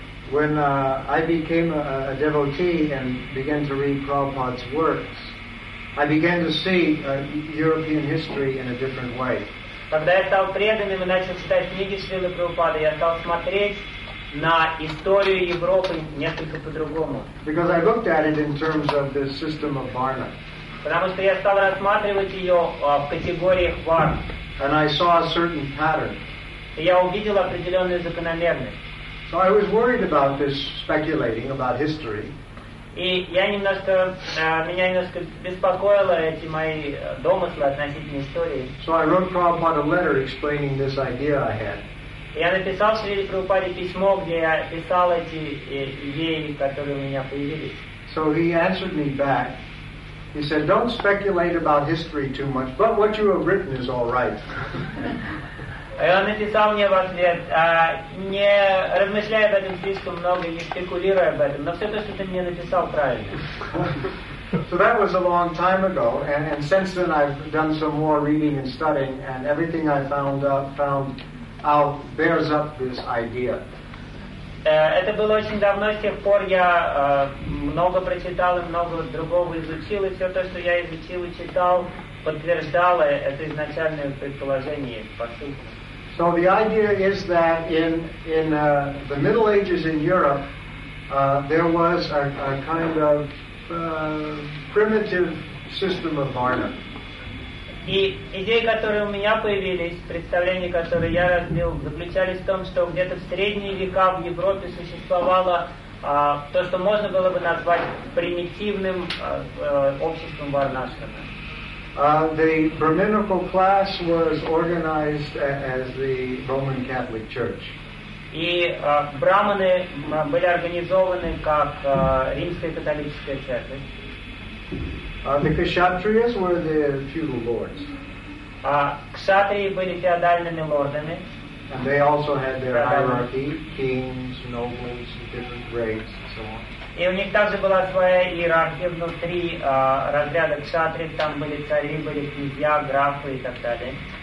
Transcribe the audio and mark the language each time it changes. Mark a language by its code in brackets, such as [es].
[en] When I became a devotee and began to read Prabhupada's works, I began to see European history in a different way. [ru] Когда я стал преданным и начал читать книги Шрилы Прабхупады, я стал смотреть на историю Европы несколько по-другому. [en] Because I looked at it in terms of the system of Varna. [ru] Потому что я стал рассматривать ее в категориях Варн. [en] And I saw a certain pattern. [ru] И я увидел определенную закономерность. [en] So I was worried about this speculating about history. [ru] И я немножко, меня немножко беспокоило эти мои домыслы относительно истории. [en] So I wrote Prabhupada a letter explaining this idea I had. [ru] Я написал Шриле Прабхупаде письмо, где я писал эти идеи, которые у меня появились. [en] So he answered me back. He said, "Don't speculate about history too much, but what you have written is all right." [ru] И он написал мне в ответ, не размышляй об этом слишком много, не спекулируй об этом, но все то, что ты мне написал, правильно. [en] So that was a long time ago, and since then I've done some more reading and studying, and everything I found out bears up this idea. [ru] Это было очень давно, с тех пор я много прочитал и много другого изучил, и все то, что я изучил и читал, подтверждало это изначальное предположение, по сути. [en] So the idea is that in the Middle Ages in Europe, there was a kind of primitive system of varna. [ru] И идеи, которые у меня появились, представления, которые я развил, заключались в том, что где-то в средние века в Европе существовало то, что можно было бы назвать примитивным обществом варнашрама. [en] The brahminical class was organized as the Roman Catholic Church. [ru] И брахманы были организованы как римская католическая церковь. [en] The kshatriyas were the feudal lords. [ru] Кшатрии были феодальными лордами. [en] And they also had their hierarchy, kings, nobles, different grades, and so on. [ru] И у них также была своя иерархия внутри разряда кшатриев. Там были цари, были князья, графы и так далее.